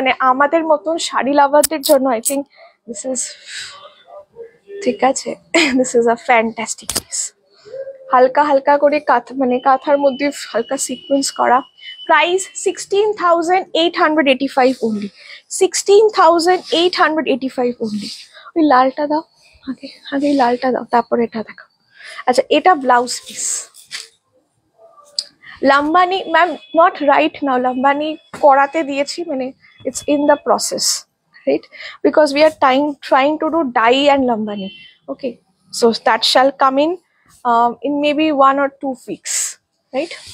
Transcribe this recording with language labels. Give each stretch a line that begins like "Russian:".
Bangla: আমাদের মতন শাড়ি লাভারদের জন্য
English: I think this is,
Bangla: ঠিক আছে,
English: This is a fantastic piece.
Bangla: হালকা হালকা করে কাঁথার মধ্যে হালকা সিকোয়েন্স করা।
English: Price 16,885 only, 16,885 only।
Bangla: ওই লালটা দাও, আগে লালটা দাও, তারপর এটা দেখো। আচ্ছা, এটা blouse piece.
English: Lambani ma'am not right now,
Bangla: Lambani করাতে দিয়েছি,
English: It's in the process, right? Because we are trying to do dye and lambani. Okay, so that shall come in maybe 1 or 2 weeks, right?